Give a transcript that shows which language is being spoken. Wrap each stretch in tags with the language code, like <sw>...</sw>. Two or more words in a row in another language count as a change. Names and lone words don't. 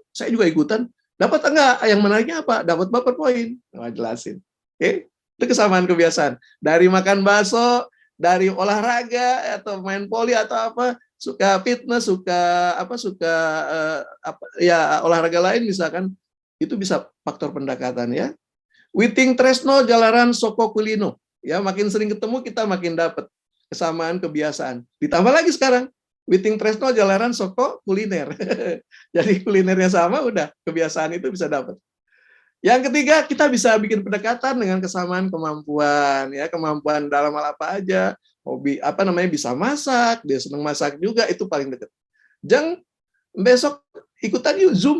<id>Saya juga ikutan. Dapat enggak? Yang menariknya apa? Dapat baper poin. Jelasin. Oke, itu kesamaan kebiasaan. Dari makan bakso, dari olahraga atau main voli atau apa, suka fitness, suka olahraga lain misalkan, itu bisa faktor pendekatan ya.</id> <jv>Witing tresno jalaran soko kulino.</jv> <id>Ya, makin sering ketemu kita makin dapat kesamaan kebiasaan. Ditambah lagi sekarang</id> <jv>witing tresno jalaran soko kuliner.</jv> <id>Jadi kulinernya sama, udah kebiasaan itu bisa dapat. Yang ketiga, kita bisa bikin pendekatan dengan kesamaan kemampuan ya, kemampuan dalam hal apa aja. Hobi bisa masak, dia senang masak juga, itu paling dekat. Jeng, besok ikutan yuk Zoom.</id>